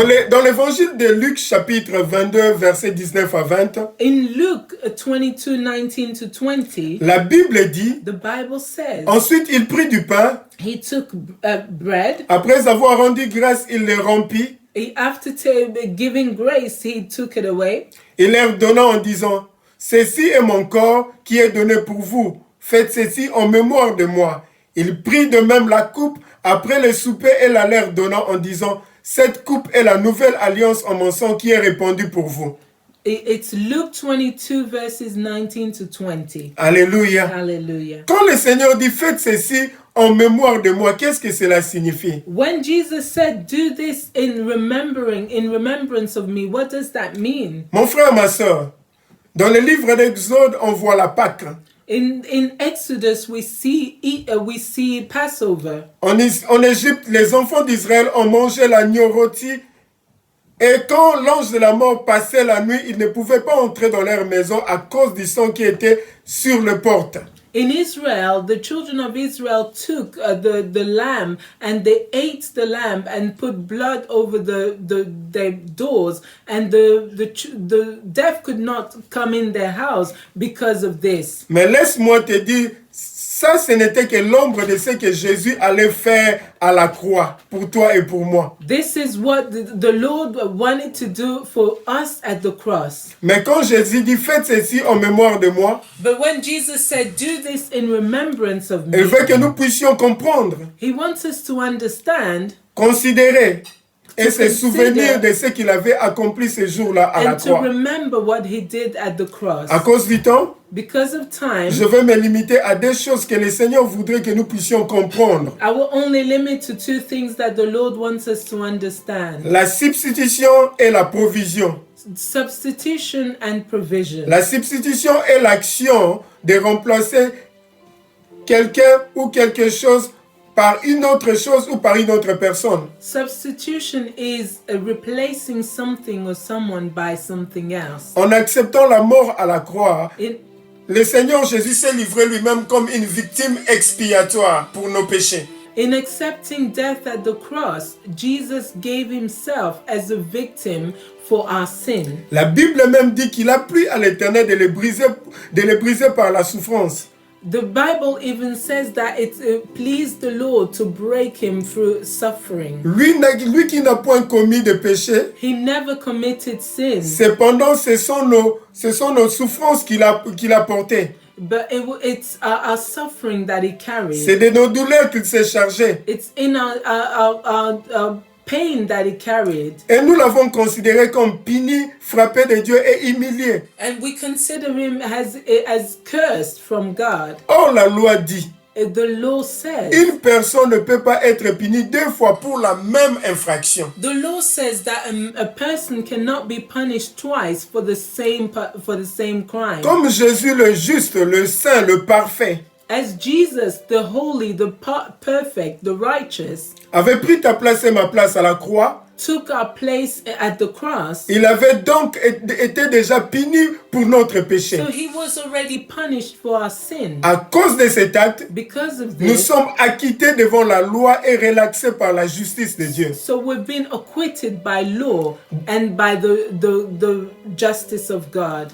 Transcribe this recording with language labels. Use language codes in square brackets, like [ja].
[fr] Dans l'évangile de Luc chapitre 22 verset 19 à 20, [en] in Luke 22:19-20, [fr] la Bible dit, [en] the Bible says, [fr] ensuite il prit du pain, [en] he took bread, [fr] après avoir rendu grâce, il le rompit, [en] after giving grace, he took it away, [fr] il leur donna en disant, ceci est mon corps qui est donné pour vous, faites ceci en mémoire de moi. Il prit de même la coupe après le souper et la leur donnant en disant, cette coupe est la nouvelle alliance en mon sang qui est répandue pour vous. [en] It's Luke 22 verses 19-20. [fr] Alléluia. [en] Hallelujah. [fr] Quand le Seigneur dit faites ceci en mémoire de moi, qu'est-ce que cela signifie? [en] When Jesus said do this in remembrance of me, what does that mean? [fr] Mon frère, ma soeur, dans le livre d'Exode, on voit la Pâque. [en] In Exodus, we see Passover. [fr] En Égypte, les enfants d'Israël ont mangé l'agneau rôti. Et quand l'ange de la mort passait la nuit, ils ne pouvaient pas entrer dans leur maison à cause du sang qui était sur les portes. [en] In Israel, the children of Israel took the lamb and they ate the lamb and put blood over their doors, and the deaf could not come in their house because of this. [fr] Mais laisse-moi te dire, ça, ce n'était que l'ombre de ce que Jésus allait faire à la croix pour toi et pour moi. [en] This is what the Lord wanted to do for us at the cross. [fr] Mais quand Jésus dit faites ceci en mémoire de moi, [en] but when Jesus said do this in remembrance of me, [fr] il veut que nous puissions comprendre, [en] he wants us to understand, [fr] considérer et se souvenir de ce qu'il avait accompli ce jour-là à la croix. [en] To remember what he did at the cross. [fr] À cause du temps, [en] because of time, [fr] je vais me limiter à deux choses que le Seigneur voudrait que nous puissions comprendre. [en] I will only limit to two things that the Lord wants us to understand. [fr] La substitution et la provision. [en] Substitution and provision. [fr] La substitution est l'action de remplacer quelqu'un ou quelque chose par une autre chose ou par une autre personne. [en] Substitution is replacing something or someone by something else. [fr] En acceptant la mort à la croix, le Seigneur Jésus s'est livré lui-même comme une victime expiatoire pour nos péchés. [en] In accepting death at the cross, Jesus gave himself as a victim for our sin. [fr] La Bible même dit qu'il a plu à l'Éternel de les briser par la souffrance. [en] The Bible even says that it pleased the Lord to break him through suffering. [fr] Lui qui n'a point commis de péché. [en] He never committed sin. [fr] Cependant, ce sont nos souffrances qu'il a portées. [en] But it's our suffering that he carried. [fr] C'est de nos douleurs qu'il s'est chargé. [en] It's in our pain that he carried. [fr] Et nous l'avons considéré comme puni, frappé de Dieu et humilié. [en] And we consider him as cursed from God. [fr] Or, la loi dit, [en] the law says, [fr] une personne ne peut pas être punie deux fois pour la même infraction. [en] The law says that a person cannot be punished twice for the same crime. [fr] Comme Jésus le juste, le saint, le parfait, [en] as Jesus, the holy, the perfect, the righteous, [fr] avait pris ta place et ma place à la croix, [en] took our place at the cross, [fr] il avait donc été déjà puni pour notre péché. [en] So he was already punished for our sin. [fr] À cause de cet acte, [en] because of [fr] nous [en] this, [fr] sommes acquittés devant la loi et relaxés par la justice de Dieu. [en] So we've been acquitted by law and by the justice of God.